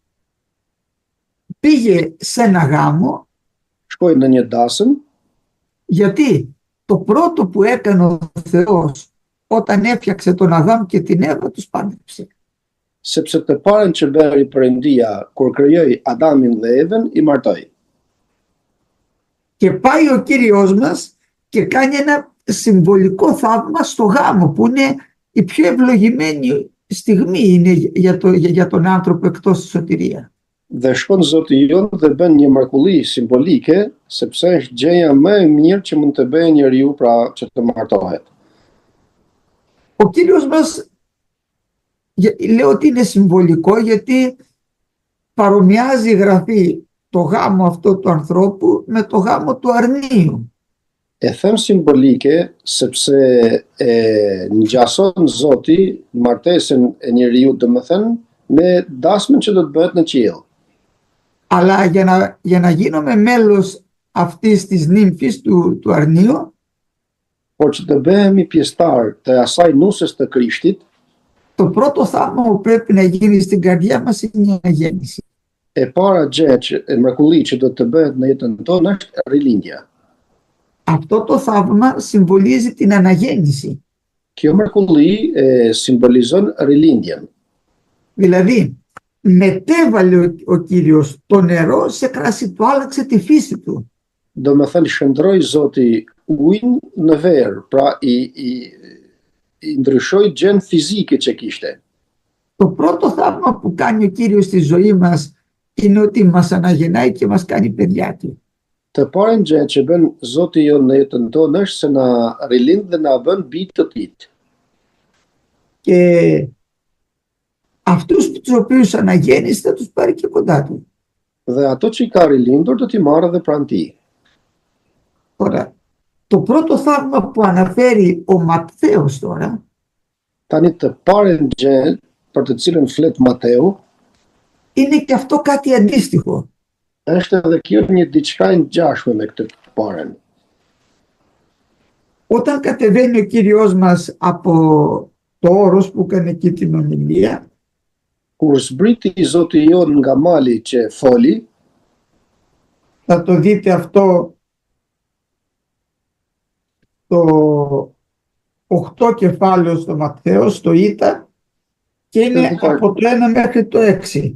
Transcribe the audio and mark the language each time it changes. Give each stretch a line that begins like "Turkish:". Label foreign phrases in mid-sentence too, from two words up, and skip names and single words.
Greek: Πήγε σε ένα γάμο,
Albanian: Shkoi në një dasëm,
Greek: γιατί το πρώτο που έκανε ο Θεός όταν έφτιαξε τον Αδάμ και την Εύα τους πάντρεψε.
Albanian: sepse të parën që bëri Perëndia kur krijoi Adamin dhe Evën, i martoi.
Greek: Και πάει ο Κύριος μας και κάνει ένα συμβολικό θαύμα στο γάμο, που είναι η πιο ευλογημένη στιγμή είναι για τον άνθρωπο εκτός της σωτηρία.
Albanian: Dhe shkon Zoti jon dhe bën një mrekulli simbolike, sepse është gjëja më e mirë që mund të bëjë njeriu pra që të martohet.
Greek: Ο Κύριος μας, λέω ότι είναι συμβολικό, γιατί παρομοιάζει η Γραφή το γάμο αυτό του ανθρώπου με το γάμο του αρνίου.
Albanian: E them simbolike sepse ngjason Zoti martesën e njeriu, domethënë me dasmën që do të bëhet në qiell.
Greek: Αλλά για να γίνουμε μέλος αυτής της νύμφης του αρνίου,
Albanian: Por që të bëhemi pjesëtar të asaj nusës të Krishtit,
Greek: το πρώτο θαύμα που πρέπει να γίνει στην καρδιά μας είναι η αναγέννηση.
Albanian: e para gjë që mrekulli që do të bëhet në jetën tonë është rilindja.
Greek: Αυτό το θαύμα συμβολίζει την αναγέννηση.
Albanian: Kjo mrekulli simbolizon rilindjen.
Greek: Δηλαδή, μετέβαλε ο Κύριος το νερό σε κράσι, του άλλαξε τη φύση του.
Albanian: Do me thënë shëndroi Zoti ujin në verë, pra i ndryshoi gjën fizike që kishte.
Greek: Το πρώτο θαύμα που κάνει ο Κύριος στη ζωή μας είναι ότι μας αναγεννάει και μας κάνει παιδιά του.
Albanian: Të parën gjë që bën Zoti jon në jetën tonë është se na rilind dhe na bën bijtë të tij.
Greek: Και αυτούς τους οποίους αναγέννησε θα τους πάρει και κοντά του.
Albanian: Dhe ato që i ka rilindur do t'i marrë dhe pranë tij.
Greek: Τώρα, το πρώτο θαύμα που αναφέρει ο Ματθαίος τώρα,
Albanian: Tani të parën gjë për të cilën flet Mateu,
Greek: είναι και αυτό κάτι αντίστοιχο.
Albanian: është edhe kjo një diçka e ngjashme me këtë të parën.
Greek: Όταν κατεβαίνει ο Κύριος μας από το όρος που έκανε εκεί την ομιλία,
Albanian: Kur zbriti i Zoti jon nga mali që foli,
Greek: θα το δείτε αυτό το 8 κεφάλαιο στο Ματθαίο, στο Ήτα, και είναι από το 1 μέχρι το 6.